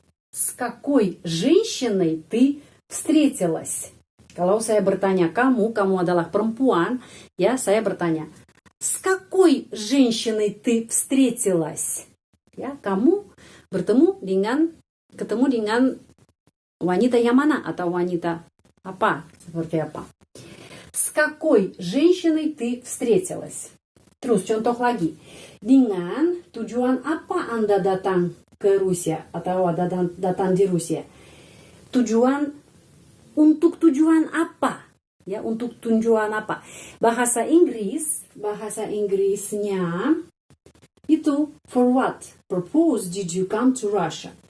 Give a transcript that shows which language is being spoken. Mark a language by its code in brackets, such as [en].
[ru] С какой женщиной ты встретилась? [id] Kalau saya bertanya kamu adalah perempuan, ya saya bertanya, [ru] с какой женщиной ты встретилась? [id] Ya, kamu ketemu dengan wanita yang mana atau wanita apa? Seperti apa? [ru] С какой женщиной ты встретилась? [id] Terus contoh lagi. Dengan tujuan apa Anda datang ke Rusia atau datang di Rusia? Untuk tujuan apa? Ya, untuk tujuan apa? Bahasa Inggrisnya itu [en] for what purpose did you come to Russia?